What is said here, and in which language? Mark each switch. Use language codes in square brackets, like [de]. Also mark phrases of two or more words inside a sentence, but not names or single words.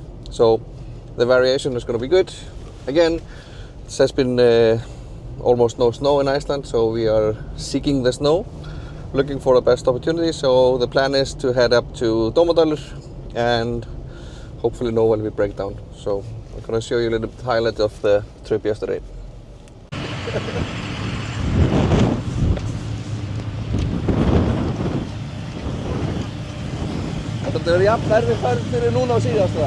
[en] So the variation is going to be good. Again, it has been almost no snow in Iceland, so we are seeking the snow, looking for the best opportunity. So the plan is to head up to Dómadalur and hopefully no one will break down. So I'm going to show you a little bit highlight of the trip yesterday. [is] Þetta er jafn erfið færð fyrir núna á síðast það?